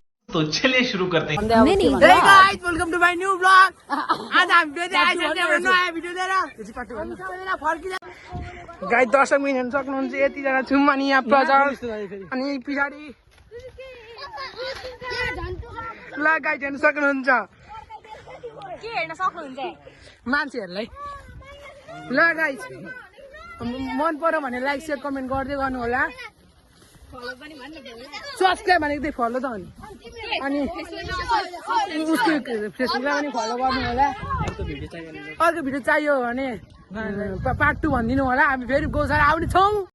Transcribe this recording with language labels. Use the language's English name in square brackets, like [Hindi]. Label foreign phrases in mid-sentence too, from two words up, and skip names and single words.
[Hindi] तो चलिए शुरू करते हैं। नहीं [English] Hey guys, welcome to my new vlog. [Nepali] आज हम नयाँ भिडियो लिएर गाइस दर्शक मिल्न सक्नुहुन्छ यतिजना छौँ अनि यहाँ प्रचार अनि पछाडि ल गाइस हेर्न सक्नुहुन्छ के हेर्न सक्नुहुन्छ मान्छेहरूलाई ल गाइस मन पर्यो भने [English] like share comment [Nepali] गर्दै गर्नु होला सब्सक्राइब भनेको त्यही फलो त हो अनि उसको फेसबुकलाई पनि फलो गर्नु होला अर्को भिडियो चाहियो भने पार्ट 2 भनिदिनु होला हामी फेरि गौशाला आउने छौँ